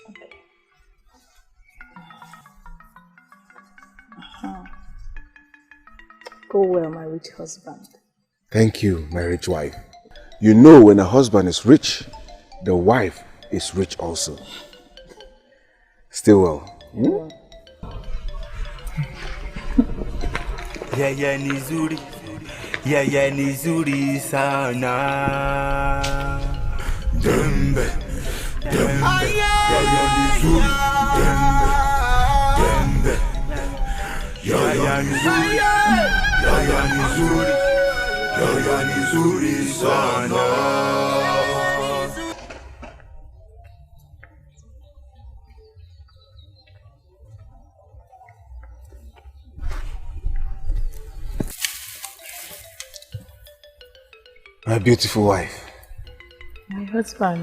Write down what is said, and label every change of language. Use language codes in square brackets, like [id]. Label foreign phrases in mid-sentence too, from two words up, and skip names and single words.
[en] Go well, my rich husband. Thank you, my rich wife. You know, when a husband is rich, the wife is rich also. Still well. Hmm? Yeah, [sw] nizuri. Yeah, nizuri sana. Dembe. Yeah, nizuri. Dembe. Yeah, nizuri. Yeah, nizuri sana. [en] My beautiful wife. My husband.